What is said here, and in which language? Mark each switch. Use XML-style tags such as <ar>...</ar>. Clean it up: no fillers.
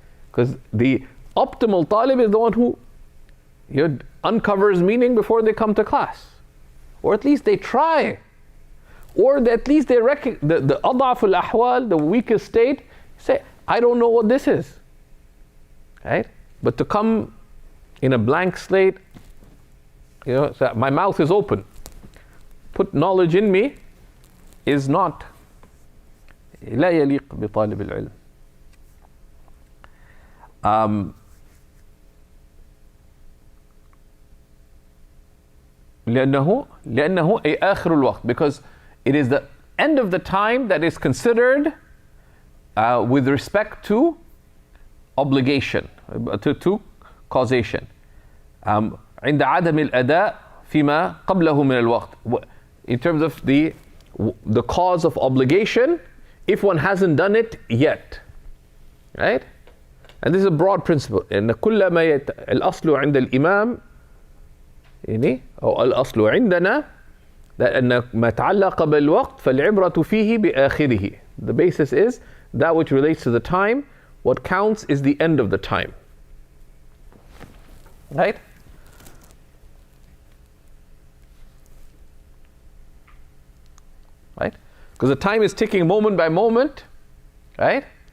<en>Because the optimal talib is the one who uncovers meaning before they come to class, or at least they try, or at least they recognize the adaf al-ahwal, the weakest state. Say, I don't know what this is, right? But to come in a blank slate, so my mouth is open. Put knowledge in me, is not</en> <ar>لا يليق بطالب العلم. لأنه أي آخر الوقت,</ar> <en>because it is the end of the time that is considered with respect to obligation, to causation.</en> <ar>عند عدم الأداء فيما قبله من الوقت.</ar> <en>In terms of the cause of obligation, if one hasn't done it yet, right? And this is a broad principle.</en> <ar>إن كل ما الأصل عند الإمام يعني أو الأصل عندنا أن ما تعلق بالوقت فالعبرة فيه بآخره.</ar> <en>The basis is that which relates to the time. What counts is the end of the time, right? Right? Because the time is ticking moment by moment, right?</en>